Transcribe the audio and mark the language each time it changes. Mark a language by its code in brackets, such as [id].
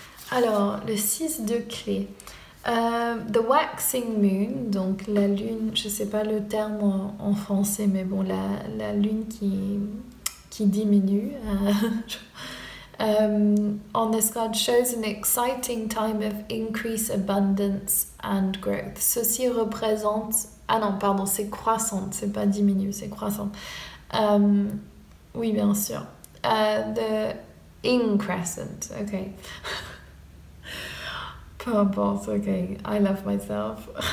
[fr] Alors, le 6 de clés. [en] The waxing moon, [fr] donc la lune, je sais pas le terme en français, mais bon, la lune qui diminue. [en] On this card shows an exciting time of increase, abundance and growth. [fr] Ceci représente... Ah non, pardon, c'est croissante, c'est pas diminue, c'est croissante. Oui, bien sûr. [en] The increscent, ok. [fr] Peu importe, [en] ok. I love myself.